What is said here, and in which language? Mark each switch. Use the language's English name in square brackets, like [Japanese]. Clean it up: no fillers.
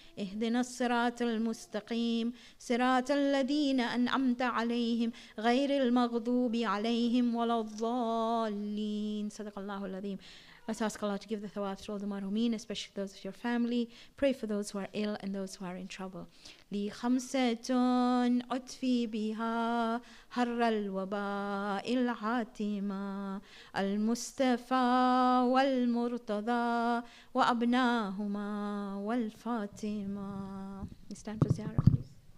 [Arabic] اهدنا الصراط المستقيم صراط الذين أنعمت عليهم غير المغضوب عليهم ولا الضالين. صدق الله العظيم. [English] Let's ask Allah to give the thawab to all the marhumin, especially those of your family. Pray for those who are ill and those who are in trouble. [Arabic] لي خمسة أطفي بها حر الوباء العاتمة المصطفى والمرتضى وأبناهما والفاطمة. [English] It's time for ziyarah, please.